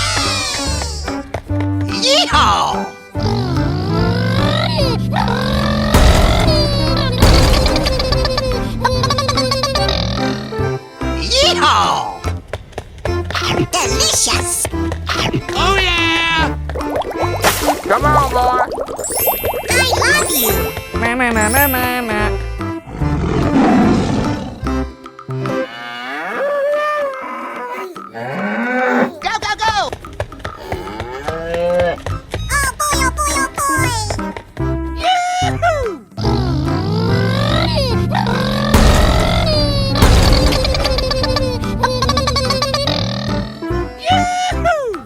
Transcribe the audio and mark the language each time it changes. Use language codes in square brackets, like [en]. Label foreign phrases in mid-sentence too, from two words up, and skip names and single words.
[en] Yeehaw! Yeehaw! Delicious! Oh yeah! Come on, boy! I love you! Na na na na na na. Go, go, go! Oh boy, oh boy, oh boy! Yahoo! Yahoo!